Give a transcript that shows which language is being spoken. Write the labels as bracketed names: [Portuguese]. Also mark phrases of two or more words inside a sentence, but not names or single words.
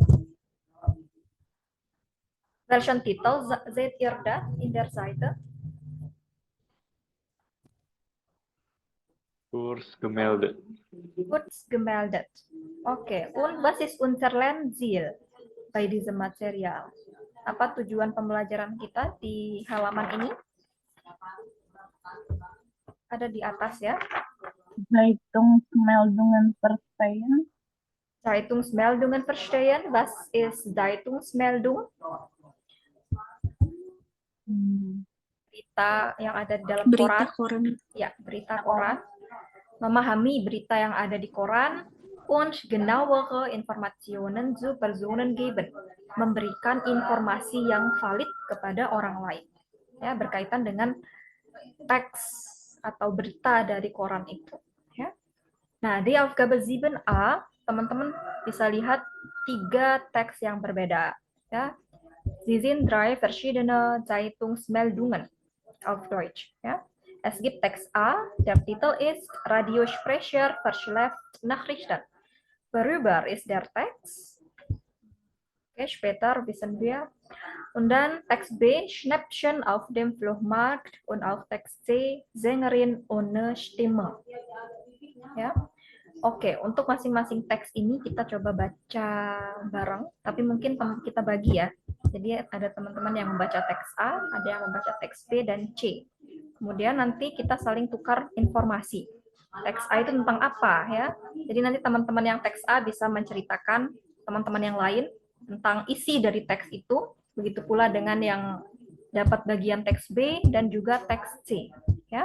[German] Welchen Titel seht ihr da in der Seite? Kurz gemeldet. Kurz gemeldet. Okay, und was ist unser Lernziel bei diesem Material? [Indonesian] Apa tujuan pembelajaran kita di halaman ini? Ada di atas ya. [German] Zeitungsmeldungen verstehen. Zeitungsmeldungen verstehen. Was ist Zeitungsmeldung? [Indonesian] Berita yang ada di dalam Berita koran. koran. Ya, berita koran. Memahami berita yang ada di koran. [German] Und genauere Informationen zu Personen geben. [Indonesian] Memberikan informasi yang valid kepada orang lain. Ya, berkaitan dengan teks atau berita dari koran itu. Ya. Nah, di Aufgabe 7a, teman-teman bisa lihat 3 teks yang berbeda. Ya. [German] Sie sind 3 verschiedene Zeitungsmeldungen auf Deutsch. Ja. Es gibt Text A, der Titel ist Radiosprecher verschleppt Nachrichten. Worüber ist der Text? Okay, später wissen wir. Und dann Text B, Schnäppchen auf dem Flohmarkt, und auch Text C, Sängerin ohne Stimme. [Indonesian] Ya. Oke, untuk masing-masing teks ini kita coba baca bareng, tapi mungkin kita bagi ya. Jadi ada teman-teman yang membaca teks A, ada yang membaca teks B dan C. Kemudian nanti kita saling tukar informasi. Teks A itu tentang apa ya? Jadi nanti teman-teman yang teks A bisa menceritakan teman-teman yang lain tentang isi dari teks itu, begitu pula dengan yang dapat bagian teks B dan juga teks C, ya.